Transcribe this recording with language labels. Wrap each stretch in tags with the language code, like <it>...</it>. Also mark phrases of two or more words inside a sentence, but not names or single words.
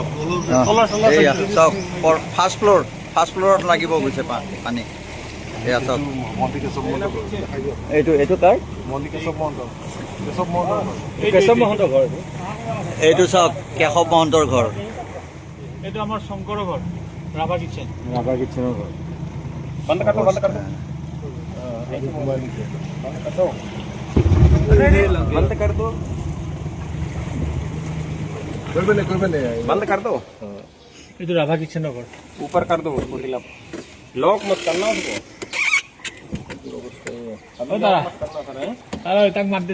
<as>এয়া চাওক</as> <en>first floorত</en> <as>লাগিব গৈছে পানী এয়া চাওক মন্দিৰ কেশৱ মহন্তৰ ঘৰ দেখাই দিয়ক এইটো কাৰ মন্দিৰ কেশৱ মহন্তৰ ঘৰ কেশৱ মহন্তৰ ঘৰ এইটো চাওক কেশৱ মহন্তৰ ঘৰ এইটো আমাৰ শংকৰৰ ঘৰ ৰাভা কিটচেন ৰাভা কিটচেনৰ ঘৰ</as> <hi>बंद कर दो बंद कर दो बंद कर दो बंद कर दो</hi> <as>এইটো ৰাভা কিটচেনৰ ঘৰ</as> <hi>ऊपर कर दो उसको हिला लॉक मत करना उसको</hi> <as>তাক মাত</as>